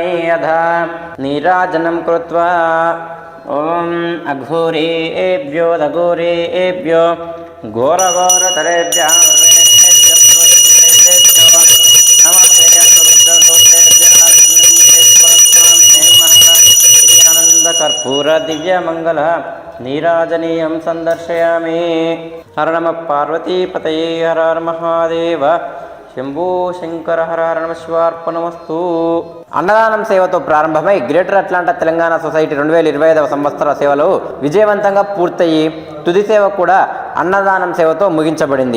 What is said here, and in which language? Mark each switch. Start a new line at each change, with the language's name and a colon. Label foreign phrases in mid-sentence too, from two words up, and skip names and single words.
Sanskrit: यथा नीराजनं कृत्वा ओम अघोरेभ्यो दघोरेभ्यो घोरघोरतरेभ्यः कर्पूर दिव्य मंगल नीराजनीयं संदर्शयामि। हर नमः पार्वती पतये हर हर महादेव शंभो शंकर हर हर नमः शिवार्पणमस्तु।
Telugu: అన్నదానం సేవతో ప్రారంభమై గ్రేటర్ అట్లాంటా తెలంగాణ సొసైటీ 2025వ సంవత్సర సేవలు విజయవంతంగా పూర్తయి తుది సేవ కూడా అన్నదానం సేవతో ముగించబడింది.